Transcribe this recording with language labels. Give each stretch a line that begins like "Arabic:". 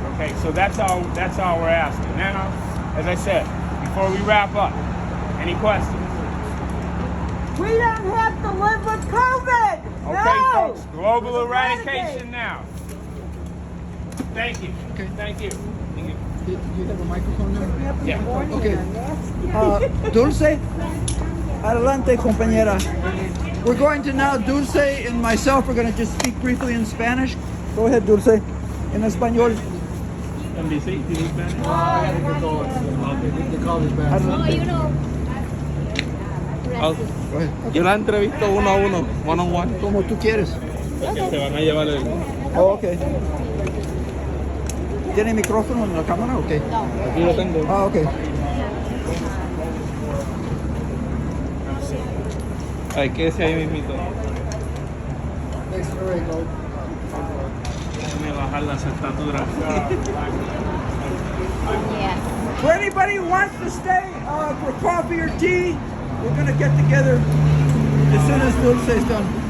English: Okay, so that's all we're asking. Now, as I said, before we wrap up, any questions? We don't have to live with COVID. Okay, No. folks, global eradication now. Thank you. Okay. Thank you. Do you have a microphone now? Yeah. Okay.
Spanish: Dulce, adelante, compañera.
English: We're going to now, Dulce and myself, we're going to just speak briefly in Spanish. Go ahead, Dulce.
Spanish: En español.
English: NBC, do you speak Spanish? They call this back.
Spanish: Adelante.
English: Go ahead.
Spanish: Yo la entrevisto uno a uno,
English: one on one.
Spanish: Como tú quieres. Porque se van a llevar el... Oh, ok. ¿Tiene micrófono en la cámara? Ok. Aquí lo tengo. Ah, ok. Ay, ¿qué decía ahí mismito? Déjame bajar la estatura.
English: Yes. For anybody who wants to stay for coffee or tea, we're going to get together as soon as Dulce is done.